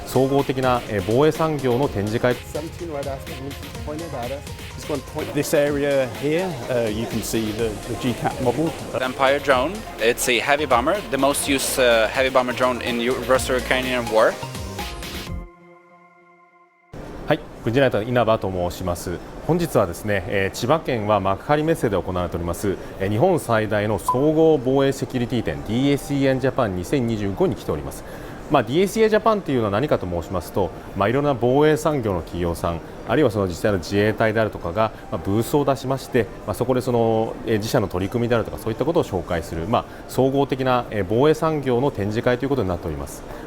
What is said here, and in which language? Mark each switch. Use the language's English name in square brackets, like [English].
[Japanese] 総合的な防衛産業の展示会。 [English] This area here, you can see the GCAP model. Empire drone. It's a heavy bomber, the most used heavy bomber drone in Russo-Ukrainian war. [Japanese] はい、軍事ライターの稲葉と申します。本日はですね、千葉県は幕張メッセで行われております日本最大の総合防衛セキュリティ展 DSEI Japan 2025に来ております。 DSEI Japan というのは何かと申しますと、いろんな防衛産業の企業さん、あるいはその実際の自衛隊であるとかがブースを出しまして、そこでその自社の取り組みであるとかそういったことを紹介する、総合的な防衛産業の展示会ということになっております。